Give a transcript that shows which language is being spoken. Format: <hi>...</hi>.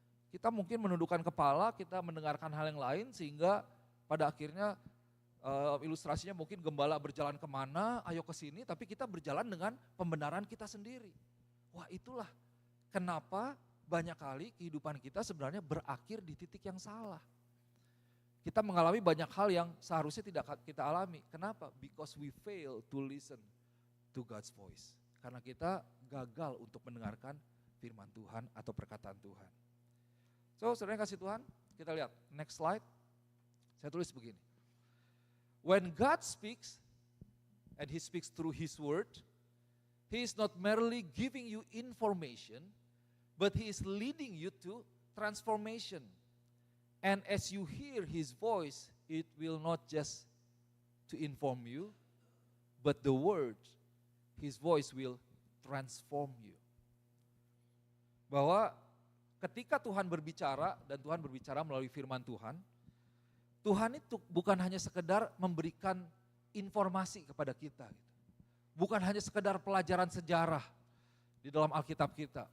<id>Kita mungkin menundukkan kepala, kita mendengarkan hal yang lain sehingga pada akhirnya ilustrasinya mungkin gembala berjalan kemana, ayo ke sini, tapi kita berjalan dengan pembenaran kita sendiri. Wah, itulah kenapa banyak kali kehidupan kita sebenarnya berakhir di titik yang salah. Kita mengalami banyak hal yang seharusnya tidak kita alami. Kenapa?</id> <en>Because we fail to listen to God's voice.</en> <id>Karena kita gagal untuk mendengarkan firman Tuhan atau perkataan Tuhan. So, saudara kasih Tuhan, kita lihat</id> <en>next slide.</en> <id>Saya tulis begini.</id> <en>When God speaks, and He speaks through His word, He is not merely giving you information, but He is leading you to transformation. And as you hear His voice, it will not just to inform you, but the word, His voice will transform you.</en> <id>Bahwa ketika Tuhan berbicara, dan Tuhan berbicara melalui firman Tuhan, Tuhan itu bukan hanya sekedar memberikan informasi kepada kita. Bukan hanya sekedar pelajaran sejarah di dalam Alkitab kita.</id>